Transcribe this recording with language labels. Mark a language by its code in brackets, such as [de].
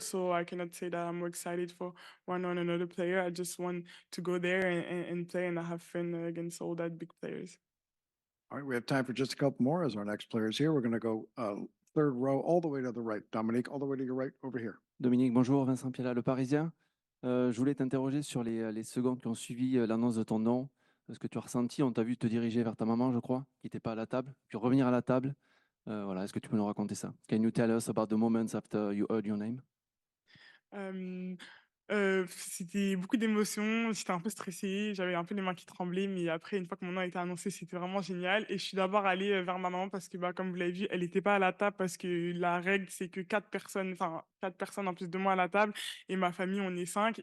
[en] So I cannot say that I'm more excited for one or another player. I just want to go there and play and have fun against all that big players. All right, we have time for just a couple more as our next players here. We're going to go third row all the way to the right. Dominique, all the way to your right over here. [fr] Dominique, bonjour, Vincent Piala, Le Parisien. Je voulais t'interroger sur les secondes qui ont suivi l'annonce de ton nom. Ce que tu as ressenti, on t'a vu te diriger vers ta maman, je crois, qui n'était pas à la table, puis revenir à la table. Voilà, est-ce que tu peux nous raconter ça? [en] Can you tell us about the moments after you heard your name? [fr] C'était beaucoup d'émotions, j'étais un peu stressée, j'avais un peu les mains qui tremblaient, mais après, une fois que mon nom a été annoncé, c'était vraiment génial. Et je suis d'abord allée vers ma maman parce que, comme vous l'avez vu, elle n'était pas à la table parce que la règle, c'est que 4 personnes en plus de moi à la table, et ma famille, on est 5.